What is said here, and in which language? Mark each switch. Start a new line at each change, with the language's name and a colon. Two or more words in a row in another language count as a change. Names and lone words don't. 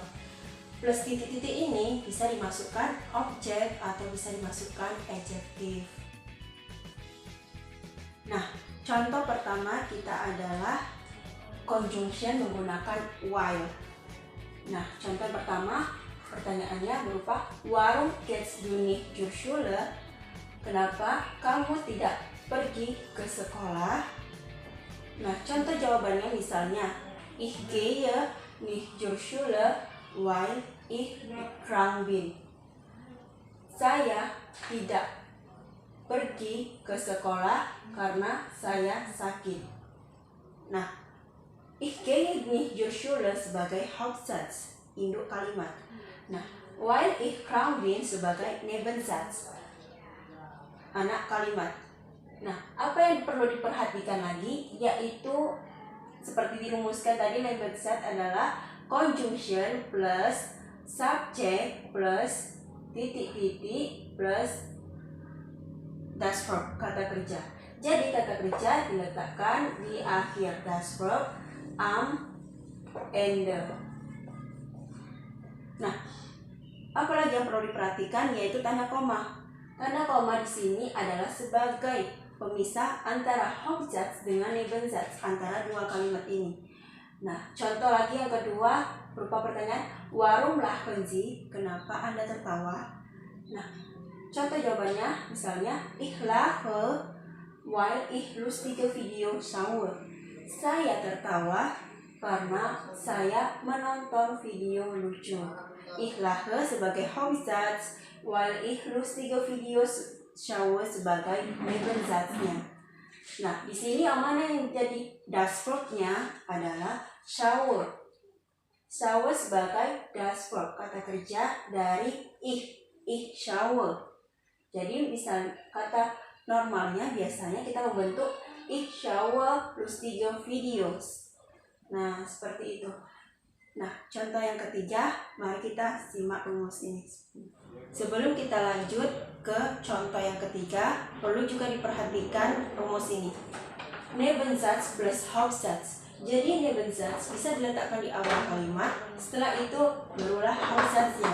Indonesian: Plus titik-titik ini bisa dimasukkan objek atau bisa dimasukkan adjektif. Nah, contoh pertama kita adalah conjunction menggunakan while. Nah, contoh pertama pertanyaannya berupa
German: Warum gehst du nicht zur Schule?
Indonesian: Kenapa kamu tidak pergi ke sekolah? Nah, contoh jawabannya misalnya
German: Ich gehe nicht zur Schule, weil ich krank bin.
Indonesian: Saya tidak pergi ke sekolah karena saya sakit. Nah,
German: Ich gehe nicht zur Schule
Indonesian: sebagai Hauptsatz, induk kalimat. Nah,
German: weil ich krank bin
Indonesian: sebagai Nebensatz, anak kalimat. Nah, apa yang perlu diperhatikan lagi yaitu seperti dirumuskan tadi, Nebensatz adalah
English: conjunction plus subject plus
Indonesian: titik-titik plus
German: das verb,
Indonesian: kata kerja. Jadi kata kerja diletakkan di akhir
German: das verb am ende.
Indonesian: Nah, apalagi yang perlu diperhatikan yaitu tanda koma. Tanda koma di sini adalah sebagai pemisah antara Hauptsatz dengan Nebensatz, antara dua kalimat ini. Nah, contoh lagi yang kedua berupa pertanyaan
German: Warum lachen Sie?
Indonesian: Kenapa Anda tertawa? Nah, contoh jawabannya misalnya
German: Ich lache weil ich lustige Video schaue.
Indonesian: Saya tertawa karena saya menonton video lucu.
German: Ich lache sebagai Hauptsatz, weil ich lustige Videos schaue sebagai Nebensatznya.
Indonesian: Nah, di sini yang mana yang jadi
German: das verb-nya
Indonesian: adalah schaue. Schaue sebagai
German: das verb,
Indonesian: kata kerja dari
German: ich schaue.
Indonesian: Jadi misal kata normalnya biasanya kita membentuk
German: ich schaue lustige Videos.
Indonesian: Nah, seperti itu. Nah, contoh yang ketiga, mari kita simak rumus ini. Sebelum kita lanjut ke contoh yang ketiga, perlu juga diperhatikan rumus ini. Nebensatz plus Hauptsatz. Jadi Nebensatz bisa diletakkan di awal kalimat, setelah itu barulah Hauptsatznya.